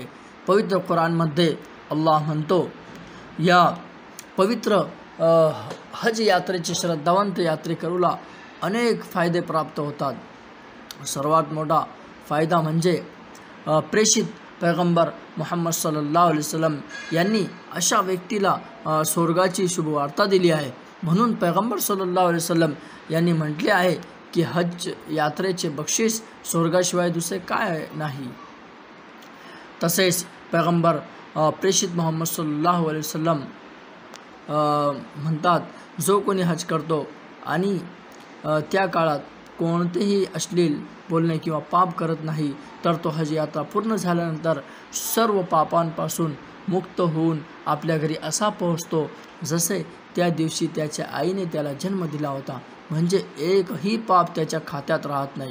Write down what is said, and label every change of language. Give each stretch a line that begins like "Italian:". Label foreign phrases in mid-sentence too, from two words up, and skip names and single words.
Marathi: पवित्र कुराणमध्ये अल्लाह म्हणतो, या पवित्र हज यात्रेचे श्रद्धावंत यात्रेकरूला अनेक फायदे प्राप्त होतात। सर्वात मोठा फायदा म्हणजे प्रेषित पैगंबर मुहम्मद
Arabic: صلى الله عليه وسلم
Marathi: यांनी अशा व्यक्तीला स्वर्गाची शुभवार्ता दिली आहे। म्हणून पैगंबर
Arabic: صلى الله عليه وسلم
Marathi: यांनी म्हटले आहे की हज यात्रेचे बक्षीस स्वर्गाशिवाय दुसरे काय नाही। तसेच पैगंबर प्रेषित मुहम्मद
Arabic: صلى الله عليه وسلم
Marathi: म्हणतात, जो कोणी हज करतो आणि त्या काळात कोणतेही अश्लील बोलणे किंवा पाप करत नाही तर तो हज यात्रा पूर्ण झाल्यानंतर सर्व पापांपासून मुक्त होऊन आपल्या घरी असा पोहोचतो जसे त्या दिवशी त्याच्या आईने त्याला जन्म दिला होता, म्हणजे एकही पाप त्याच्या खात्यात राहत नाही।